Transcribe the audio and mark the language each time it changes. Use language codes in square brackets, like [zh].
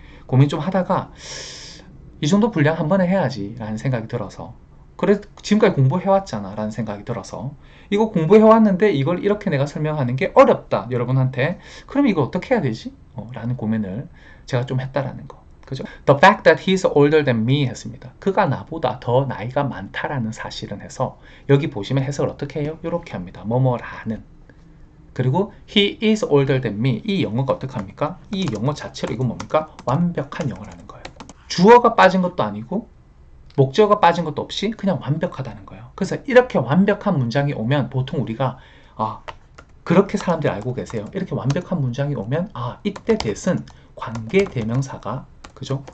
[ko] 고민 좀 하다가 이 정도 분량 한 번에 해야지 라는 생각이 들어서 그래 지금까지 공부해왔잖아 라는 생각이 들어서 이거 공부해왔는데 이걸 이렇게 내가 설명하는 게 어렵다 여러분한테 그럼 이거 어떻게 해야 되지? 라는 고민을 제가 좀 했다라는 거. 그죠? [en] The fact that he's older than me [ko] 했습니다. 그가 나보다 더 나이가 많다라는 사실은 해서 여기 보시면 해석을 어떻게 해요? 이렇게 합니다. 뭐뭐라는. 그리고 [en] he is older than me. [ko] 이 영어가 어떻게 합니까? 이 영어 자체로 이건 뭡니까? 완벽한 영어라는 거예요. 주어가 빠진 것도 아니고 목적어가 빠진 것도 없이 그냥 완벽하다는 거예요. 그래서 이렇게 완벽한 문장이 오면 보통 우리가 그렇게 사람들이 알고 계세요. 이렇게 완벽한 문장이 오면 이때 that은 관계대명사가 그죠?